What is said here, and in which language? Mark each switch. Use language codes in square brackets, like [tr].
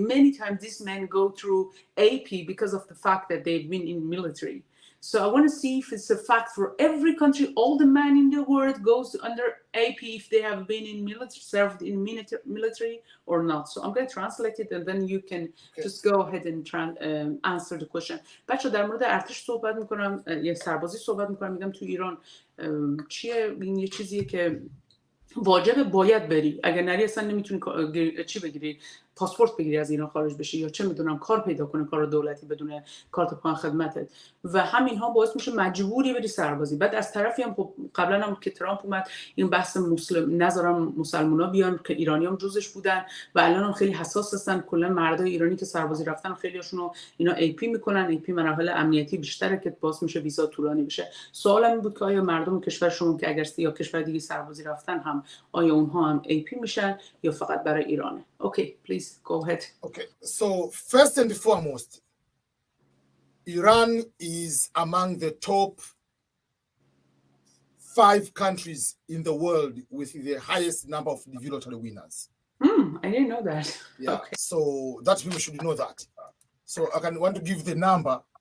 [en] Many times these men go through AP because of the fact that they've been in military. So I want to see if it's a fact for every country. All the men in the world goes under AP if they have been in military, served in military or not. So I'm going to translate it and then you can just go ahead and answer the question. [fa] بچه در مورد ارتش صحبت میکنم، یه سربازی صحبت میکنم. میگم تو ایران چیه؟ این یه چیزیه که واجبه، باید بری. اگر نری اصلا نمیتونی چی بگیری، پاسپورت بگیری از ایران خارج بشی، یا چه میدونم کار پیدا کنه، کار دولتی بدون کارت پایان خدمتت، و همین ها باعث میشه مجبوری بری سربازی. بعد از طرفی هم خب قبلا هم که ترامپ اومد این بحث نذارم مسلمونا بیان که ایرانیام جزش بودن و الان هم خیلی حساس هستن. کلا مردای ایرانی که سربازی رفتن خیلیاشون رو اینا ای پی میکنن. ای پی مراحل امنیتی بیشتره که باعث میشه ویزا طولانی بشه. سوالم این بود که آیا مردم کشور شما که اگر یا کشور دیگه سربازی رفتن هم آیا اونها هم ای پی میشن یا فقط برای ایرانه؟ [en] Okay, please go ahead. Okay, so first and foremost, Iran is among the top 5 countries in the world with the highest number of DV lottery winners. I didn't know that. Yeah, okay. So that people should know that. So I want to give the number.